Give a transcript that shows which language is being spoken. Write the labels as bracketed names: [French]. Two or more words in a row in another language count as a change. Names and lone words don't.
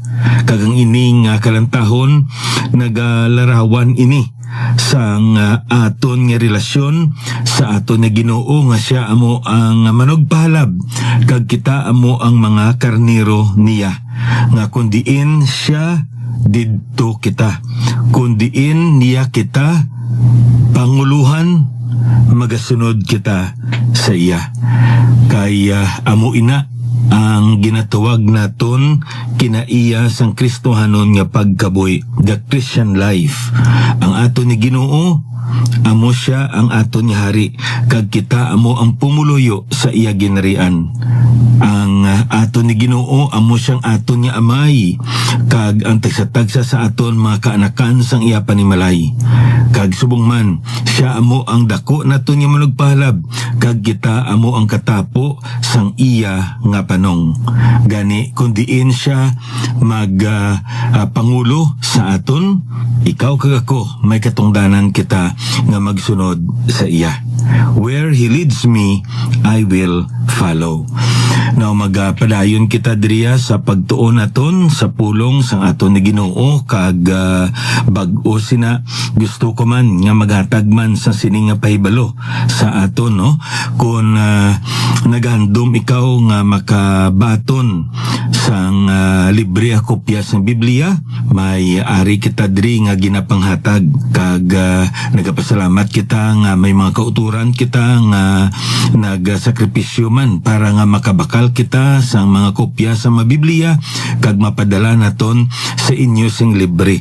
[Hiligaynon] Kag ang ini nga kalantahon nagalarawan ini sang aton nga relasyon sa aton nga Ginoo nga siya amo ang manugpalab kag kita amo ang mga karnero niya nga kundiin siya didto kita, kundiin niya kita panguluhan, magasunod kita sa iya. Kaya amo ina ang ginatawag naton kinaiya sang Kristohanon nga pagkaboy, [English] the Christian life. [Hiligaynon] Ang aton ni Ginoo amo siya ang aton nga hari, kag kita amo ang pumuluyo sa iya ginarian. Ang aton ni Ginoo amo siyang aton nga amay, kag ang tagsa-tagsa sa aton mga kaanakan sang iya panimalay. Kag subong man siya amo ang dako naton nga manugpahalab, kag kita amo ang katapo sang iya nga panong. Gani kundiin siya pangulo sa aton, ikaw kag ako may katungdanan kita nga magsunod sa iya. [English] Where he leads me, I will follow. [Hiligaynon] Now magpadayon kita diriya sa pagtuon naton sa pulong sang aton ni Ginoo, kag bag-o sina gusto ko man nga maghatag man sa sining nga pahibalo sa aton, no? Kung naghandom ikaw nga makabaton sang libre a kopya sang Biblia, may ari kita diri nga ginapanghatag, kag nagapasalamat kita nga may mga kauturan kita nga nagsakripisyo man para nga makabakal kita sa mga kopya sa mga Biblia kag mapadala naton sa inyo sing libre.